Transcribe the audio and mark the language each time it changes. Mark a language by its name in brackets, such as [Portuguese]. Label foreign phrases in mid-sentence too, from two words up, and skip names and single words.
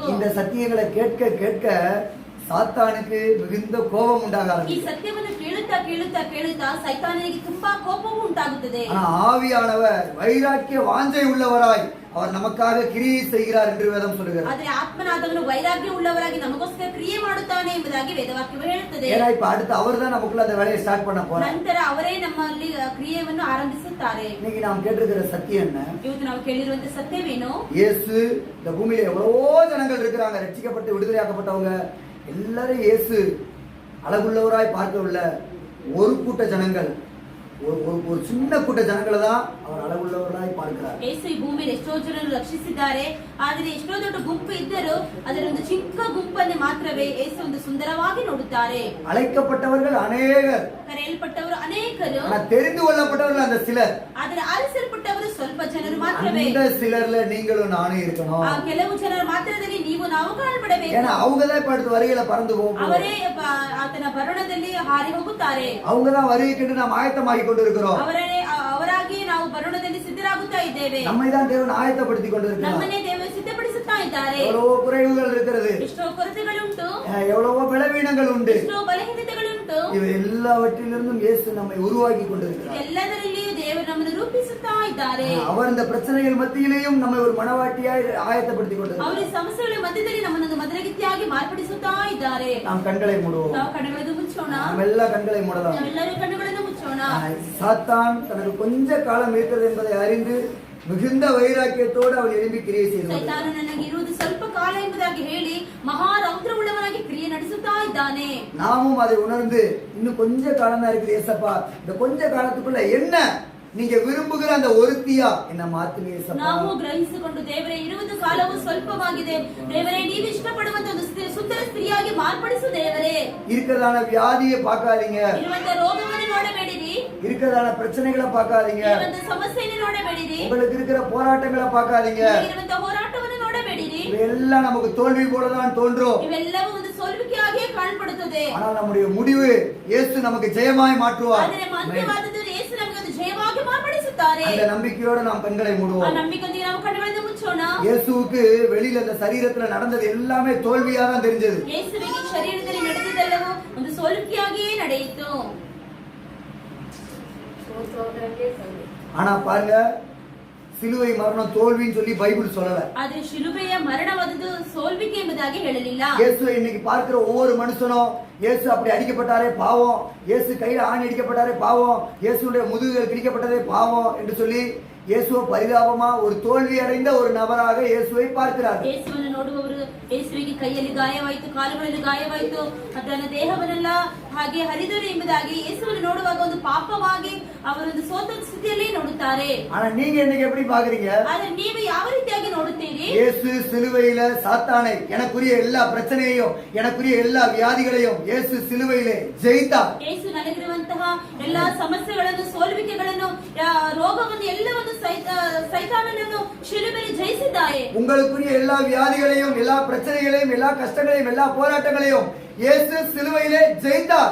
[Tamil] இந்த சத்தியங்களை கேட்க கேட்க சாத்தானுக்கு மிகுந்த கோபம் உண்டாக [Kannada] ಈ [Tamil] ஆரம்பிக்கும். [Kannada] ಸತ್ಯವನ್ನು ಕೇಳುತ್ತಾ ಕೇಳುತ್ತಾ ಕೇಳುತ್ತಾ ಸೈತಾನನಿಗೆ ತುಂಬಾ ಕೋಪವು ಉಂಟಾಗುತ್ತದೆ. [Tamil] ஆனா ஆவியானவர் வைராக்கிய வாஞ்சை உள்ளவராய் அவர் நமக்காக கிரியை செய்கிறார் என்று வேதம் சொல்லுகிறது. [Kannada] ಆದರೆ ಆತ್ಮನಾದವನು ವೈರಾಗ್ಯ ಉಳ್ಳವರಾಗಿ ನಮಗೋಸ್ಕರ ಕ್ರಿಯೆ ಮಾಡುತ್ತಾನೆ ಎಂಬುದಾಗಿ ವೇದವಾಕ್ಯವು ಹೇಳುತ್ತದೆ. [Tamil] ஏன்னா இப்ப அடுத்து அவர் தான் நமக்குள்ள அந்த வேலையை ஸ்டார்ட் பண்ண போறார். [Kannada] ನಂತರ ಅವರೇ ನಮ್ಮಲ್ಲಿ ಕ್ರಿಯೆಯನ್ನು ಆರಂಭಿಸುತ್ತಾರೆ. [Tamil] இன்னைக்கு நாம் கேட்டிருக்கிற சத்தியம் என்ன? [Kannada] ಇವತ್ತು ನಾವು ಕೇಳಿರುವಂತ ಸತ್ಯವೇನು? [Tamil] இயேசு இந்த பூமியில எவ்வளவோ ஜனங்கள் இருக்கிறாங்க, ரட்சிக்கப்பட்டு விடுதலையாக்கப்பட்டவங்க எல்லாரும் இயேசு அழகுள்ளவராய் பார்க்கவில்லை. ஒரு கூட்ட ஜனங்கள், ஒரு சின்ன கூட்ட ஜனங்களை தான் அவர் அழகுள்ளவராய் பார்க்கிறார். [Kannada] ಯೇಸು ಈ ಭೂಮಿಯಲ್ಲಿ ಎಷ್ಟೋ ಜನರು ರಕ್ಷಿಸಿದ್ದಾರೆ, ಆದರೆ ಎಷ್ಟೋ ದೊಡ್ಡ ಗುಂಪು ಇದ್ದರೂ ಅದರ ಒಂದು ಚಿಕ್ಕ ಗುಂಪನ್ನು ಮಾತ್ರವೇ ಯೇಸು ಒಂದು ಸುಂದರವಾಗಿ ನೋಡುತ್ತಾರೆ. [Tamil] அழைக்கப்பட்டவர்கள் அநேகர், [Kannada] ಕರೆಯಲ್ಪಟ್ಟವರು ಅನೇಕರು, [Tamil] ஆனா தெரிந்து கொள்ளப்பட்டவர்கள் அந்த சிலர். [Kannada] ಆದರೆ ಆರಿಸಲ್ಪಟ್ಟವರು ಸ್ವಲ್ಪ ಜನರು ಮಾತ್ರವೇ. [Tamil] அந்த சிலர்ல நீங்களும் நானும் இருக்கணும். [Kannada] ಆ ಕೆಲವು ಜನರ ಮಾತ್ರದಲ್ಲಿ ನೀವು ನಾವು ಕಾಣಬಡಬೇಕು. [Tamil] ஏன்னா அவங்க தான் இப்ப அடுத்த வருகையில பறந்து போகும். [Kannada] ಅವರೇ ಆತನ ಬರುಣದಲ್ಲಿ ಹಾರಿ ಹೋಗುತ್ತಾರೆ. [Tamil] அவங்க தான் வருகைக்கு நாம் ஆயத்தமாகி கொண்டிருக்கிறோம். [Kannada] ಅವರಾಗಿ ನಾವು ಬರುಣದಲ್ಲಿ ಸಿದ್ಧರಾಗುತ್ತಾ ಇದ್ದೇವೆ. [Tamil] நம்மை தான் தேவன் ஆயத்தப்படுத்தி கொண்டிருக்கிறார். [Kannada] ನಮ್ಮನ್ನೇ ದೇವರು ಸಿದ್ಧಪಡಿಸುತ್ತಾ ಇದ್ದಾರೆ. [Tamil] எவ்வளவோ குறைவுகள் இருக்கிறது, [Kannada] ಎಷ್ಟೋ ಕೊರತೆಗಳುಂಟು, [Tamil] எவ்வளவோ பலவீனங்கள் உண்டு. [Kannada] ಎಷ್ಟೋ ಬಲಹೀನತೆಗಳುಂಟು. [Tamil] இவை எல்லாவற்றிலிருந்தும் இயேசு நம்மை உருவாக்கி கொண்டிருக்கிறார். [Kannada] ಎಲ್ಲದರಲ್ಲಿಯೂ ದೇವರು ನಮ್ಮನ್ನು ರೂಪಿಸುತ್ತಾ ಇದ್ದಾರೆ. [Tamil] அவர் இந்த பிரச்சனைகள் மத்தியிலேயும் நம்மை ஒரு மனவாட்டியாய் ஆயத்தப்படுத்தி கொண்டிருக்கிறார். [Kannada] ಅವರ ಸಮಸ್ಯೆಗಳ ಮಧ್ಯದಲ್ಲಿ ನಮ್ಮನ್ನು ಮದಲಗಿತ್ತಿಯಾಗಿ ಮಾರ್ಪಡಿಸುತ್ತಾ ಇದ್ದಾರೆ. [Tamil] நாம் கண்களை மூடுவோம். [Kannada] ನಾವು ಕಣ್ಣುಗಳನ್ನು ಮುಚ್ಚೋಣ. [Tamil] நாம் எல்லா கண்களை மூடலாம். [Kannada] ನಾವೆಲ್ಲರೂ ಕಣ್ಣುಗಳನ್ನು ಮುಚ್ಚೋಣ. [Tamil] சாத்தான் தனக்கு கொஞ்ச காலம் இருக்கிறது என்பதை அறிந்து மிகுந்த வைராக்கியத்தோடு அவன் எழும்பி கிரியை செய்து [Kannada] ಸೈತಾನು ನನಗೆ ಇರುವುದು ಸ್ವಲ್ಪ ಕಾಲ ಎಂಬುದಾಗಿ ಹೇಳಿ ಮಹಾ ರೌದ್ರವುಳ್ಳವನಾಗಿ ಕ್ರಿಯೆ ನಡೆಸುತ್ತಾ ಇದ್ದಾನೆ. [Tamil] நாமும் அதை உணர்ந்து இன்னும் கொஞ்ச காலம் தான் இருக்குது ஏசப்பா, இந்த கொஞ்ச காலத்துக்குள்ள என்ன நீங்க விரும்புகிற அந்த ஒருத்தியா என்ன மாத்துங்க ஏசப்பா. [Kannada] ನಾವು ಗ್ರಹಿಸಿಕೊಂಡು ದೇವರೇ ಇರುವುದು ಕಾಲವು ಸ್ವಲ್ಪವಾಗಿದೆ, ದೇವರೇ ನೀವು ಇಷ್ಟಪಡುವಂತ ಒಂದು ಸುಂದರ ಸ್ತ್ರೀಯಾಗಿ ಮಾರ್ಪಡಿಸು ದೇವರೇ. [Tamil] இருக்கிறதான வியாதியை பார்க்காதீங்க, [Kannada] ಇರುವಂತ ರೋಗವನ್ನು ನೋಡಬೇಡಿರಿ, [Tamil] இருக்கிறதான பிரச்சனைகளை பார்க்காதீங்க, [Kannada] ಇರುವಂತ ಸಮಸ್ಯೆಯನ್ನು ನೋಡಬೇಡಿರಿ, [Tamil] உங்களுக்கு இருக்கிற போராட்டங்களை பார்க்காதீங்க. [Kannada] ಇರುವಂತ ಹೋರಾಟವನ್ನು ನೋಡಬೇಡಿರಿ. [Tamil] இவையெல்லாம் நமக்கு தோல்வி போலதான் தோன்றும். [Kannada] ಇವೆಲ್ಲವೂ ಒಂದು ಸೋಲುವಿಕೆಯಾಗಿಯೇ ಕಾಣப்படுತ್ತದೆ. [Tamil] ஆனால் நம்முடைய முடிவு இயேசு நமக்கு ஜெயமாய் மாற்றுவார். [Kannada] ಆದರೆ ಅಂತ್ಯವಾದದ್ದು ಯೇಸು ನಮಗೆ ಒಂದು ಜಯವಾಗಿ ಮಾರ್ಪಡಿಸುತ್ತಾರೆ. [Tamil] அந்த நம்பிக்கையோட நாம் கண்களை [Kannada] ಆ [Tamil] மூடுவோம். [Kannada] ನಂಬಿಕೆಯೊಂದಿಗೆ ನಾವು ಕಣ್ಣುಗಳನ್ನು ಮುಚ್ಚೋಣ. [Tamil] இயேசுவுக்கு வெளியில அந்த சரீரத்துல நடந்தது எல்லாமே தோல்வியா தான் தெரிஞ்சது. [Kannada] ಯೇಸುವಿಗೆ ಶರೀರದಲ್ಲಿ ನಡೆದಿದ್ದೆಲ್ಲವೂ ಒಂದು ಸೋಲುವಿಕೆಯಾಗಿಯೇ ನಡೆಯಿತು. [Tamil] ஆனா பாருங்க, சிலுவை மரணம் தோல்வின்னு சொல்லி பைபிள் சொல்லல. [Kannada] ಆದ್ರೆ ಶಿಲುಬೆಯ ಮರಣವಾದದ್ದು ಸೋಲ್ವಿಕೆ ಎಂಬುದಾಗಿ ಹೇಳಲಿಲ್ಲ. [Tamil] இயேசு இன்னைக்கு பார்க்கிற ஒவ்வொரு மனுஷனும் இயேசு அப்படி அடிக்கப்பட்டாரே பாவம், இயேசு கையில ஆணி அடிக்கப்பட்டாரே பாவம், இயேசுடைய முதுகுகள் கிழிக்கப்பட்டதே பாவம் என்று சொல்லி இயேசுவை பரிதாபமா ஒரு தோல்வி அடைந்த ஒரு நபராக இயேசுவை பார்க்கிறார்கள். [Kannada] ಯೇಸುವನ್ನು ನೋಡುವವರು ಯೇಸುವಿಗೆ ಕೈಯಲ್ಲಿ ಗಾಯವಾಯಿತು, ಕಾಲುಗಳಲ್ಲಿ ಗಾಯವಾಯಿತು, ತನ್ನ ದೇಹವನ್ನೆಲ್ಲ ಹಾಗೆ ಹರಿದರು ಎಂಬುದಾಗಿ ಯೇಸುವನ್ನು ನೋಡುವಾಗ ಒಂದು ಪಾಪವಾಗಿ ಅವರೊಂದು ಸೋತ ಸ್ಥಿತಿಯಲ್ಲಿ ನೋಡುತ್ತಾರೆ. [Tamil] ஆனா நீங்க இன்னைக்கு எப்படி பாக்குறீங்க? [Kannada] ಆದ್ರೆ ನೀವು ಯಾವ ರೀತಿಯಾಗಿ ನೋಡುತ್ತೀರಿ? [Tamil] இயேசு சிலுவையில சாத்தானை, எனக்குரிய எல்லா பிரச்சனையையும் எனக்குரிய எல்லா வியாதிகளையும் இயேசு சிலுவையிலே ஜெயித்தார். [Kannada] ಯೇಸು ನನಗಿರುವಂತಹ ಎಲ್ಲಾ ಸಮಸ್ಯೆಗಳನ್ನು, ಸೋಲುವಿಕೆಗಳನ್ನು, ರೋಗವನ್ನು ಎಲ್ಲವನ್ನು ಸೈತಾನನನ್ನು ಶಿಲುಬೆಯಲ್ಲಿ ಜಯಿಸಿದ್ದಾರೆ. [Tamil] உங்களுக்குரிய எல்லா வியாதிகளையும் எல்லா பிரச்சனைகளையும் எல்லா கஷ்டங்களையும் எல்லா போராட்டங்களையும் இயேசு சிலுவையிலே ஜெயித்தார்.